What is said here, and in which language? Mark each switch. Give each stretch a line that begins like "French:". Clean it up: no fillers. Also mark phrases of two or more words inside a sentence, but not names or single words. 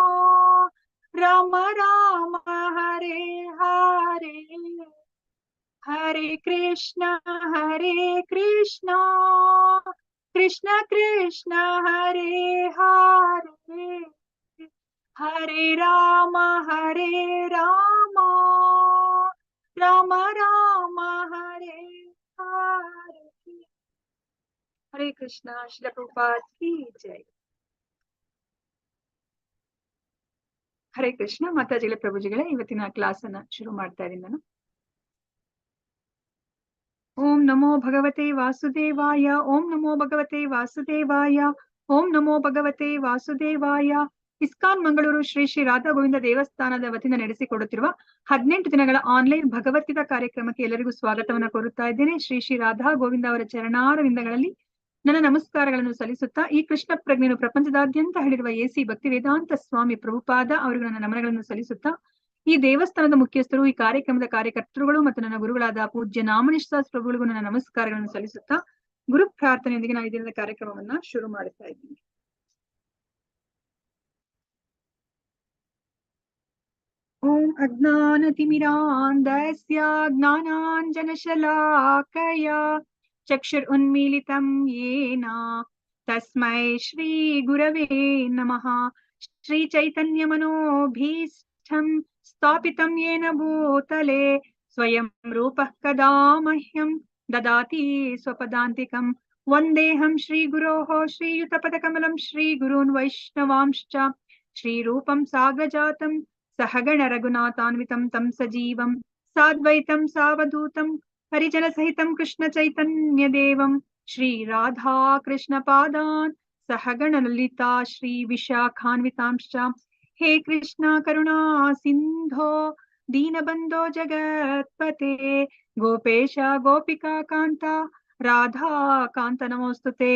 Sanskrit: ರಾಮ ಹರೇ ಹರೇ, ಹರೇ ಕೃಷ್ಣ ಕೃಷ್ಣ ಕೃಷ್ಣ ಹರೇ ಹರೇ, ಹರೇ ರಾಮ ರಾಮ ರಾಮ ಹರೇ ಹರೇ. ಹರೇ ಕೃಷ್ಣ.
Hindi: श्रील प्रभुपाद की जय.
Sanskrit: ಹರೇ ಕೃಷ್ಣ.
Kannada: ಮಾತಾಜಿಗಳ ಪ್ರಭುಜಿಗಳೇ, ಇವತ್ತಿನ ಕ್ಲಾಸ್ ಅನ್ನ ಶುರು ಮಾಡ್ತಾ ಇದ್ದೀನಿ ನಾನು.
Sanskrit: ಓಂ ನಮೋ ಭಗವತೆ ವಾಸುದೇವಾಯ, ಓಂ ನಮೋ ಭಗವತೆ ವಾಸುದೇವಾಯ, ಓಂ ನಮೋ ಭಗವತೆ ವಾಸುದೇವಾಯ.
Kannada: ಇಸ್ಕಾನ್ ಮಂಗಳೂರು ಶ್ರೀ ಶ್ರೀ ರಾಧಾ ಗೋವಿಂದ ದೇವಸ್ಥಾನದ ವತಿಯಿಂದ ನಡೆಸಿಕೊಡುತ್ತಿರುವ 18 ದಿನಗಳ ಆನ್ಲೈನ್ ಭಗವದ್ಗೀತಾ ಕಾರ್ಯಕ್ರಮಕ್ಕೆ ಎಲ್ಲರಿಗೂ ಸ್ವಾಗತವನ್ನ ಕೋರುತ್ತಾ ಇದ್ದೇನೆ. ಶ್ರೀ ಶ್ರೀ ರಾಧಾ ಗೋವಿಂದ ಅವರ ಚರಣಾರವಿಂದಗಳಲ್ಲಿ ನನ್ನ ನಮಸ್ಕಾರಗಳನ್ನು ಸಲ್ಲಿಸುತ್ತಾ, ಈ ಕೃಷ್ಣ ಪ್ರಜ್ಞೆಯನ್ನು ಪ್ರಪಂಚದಾದ್ಯಂತ ಹರಡಿರುವ ಎಸಿ ಭಕ್ತಿ ವೇದಾಂತ ಸ್ವಾಮಿ ಪ್ರಭುಪಾದ ಅವರಿಗೆ ನನ್ನ ನಮನಗಳನ್ನು ಸಲ್ಲಿಸುತ್ತಾ, ಈ ದೇವಸ್ಥಾನದ ಮುಖ್ಯಸ್ಥರು, ಈ ಕಾರ್ಯಕ್ರಮದ ಕಾರ್ಯಕರ್ತರುಗಳು ಮತ್ತು ನನ್ನ ಗುರುಗಳಾದ ಪೂಜ್ಯ ನಾಮನಿಷ್ಠಾಸ್ ಪ್ರಭುಗಳಿಗೂ ನನ್ನ ನಮಸ್ಕಾರಗಳನ್ನು ಸಲ್ಲಿಸುತ್ತಾ, ಗುರು ಪ್ರಾರ್ಥನೆಯೊಂದಿಗೆ ನಾವು ಇದರಿಂದ ಕಾರ್ಯಕ್ರಮವನ್ನ ಶುರು ಮಾಡ್ತಾ ಇದ್ದೀನಿ.
Sanskrit: ಓಂ ಅಜ್ಞಾನತಿಮಿರಾಂಧಸ್ಯ ಜ್ಞಾನಾಂಜನಶಲಾಕಯ ಚಕ್ಷುರುನ್ಮೀಲಿತಂ ಯೇನ ತಸ್ಮೈ ಶ್ರೀ ಗುರವೇ ನಮಃ. ಶ್ರೀ ಚೈತನ್ಯ ಮನೋಭೀಷ್ಟಂ ಸ್ಥಾಪಿತಂ ಯೇನ ಭೂತಲೆ ಸ್ವಯಂ ರೂಪಃ ಕದಾ ಮಹ್ಯಂ ದದಾತಿ ಸ್ವಪದಾಂತಿಕಂ. ವಂದೇಹಂ ಶ್ರೀ ಗುರೋಃ ಶ್ರೀಯುತಪದಕಮಲಂ ಶ್ರೀ ಗುರೂನ್ ವೈಷ್ಣವಾಂಶ್ಚ ಶ್ರೀರೂಪಂ ಸಾಗ್ರಜಾತಂ सहगण रघुनाथान्वितं तं सजीवं साद्वैतं सावधूतं परिजनसहितं कृष्ण चैतन्य देवं श्री राधा कृष्ण पादान् सहगण ललिता श्री विशाखान्वितांश्च. हे कृष्ण करुणा सिन्धो दीनबन्धो जगत्पते गोपेश गोपिका कान्ता राधा कान्त नमोस्तुते.